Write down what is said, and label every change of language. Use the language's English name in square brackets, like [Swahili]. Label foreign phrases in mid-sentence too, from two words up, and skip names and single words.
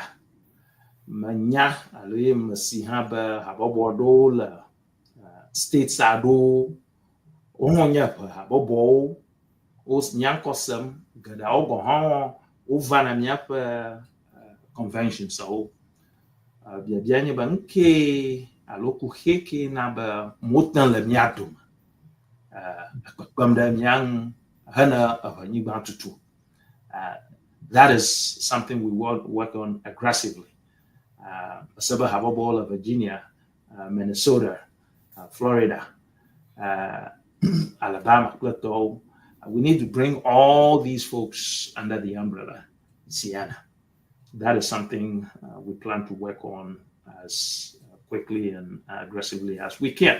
[Ewe] Menya alo ye mesi hã be habɔbɔ ɖewo le states aɖewo wonye habɔbɔwo nya ŋkɔ sem, geɖeawo gɔ hã wova na míaƒe conventions awo. Biabia nye be ŋkee alo kuxe ke na be mote le mía dome kpekpem ɖe mía ŋu hene eʋenyigba tutu. [English] That is something we will work on aggressively. [Ewe] Sebe habɔbɔwo le Virginia, Minnesota, Florida, Alabama, kple [English] we need to bring all these folks under the umbrella Ceana. That is something we plan to work on as quickly and aggressively as we can.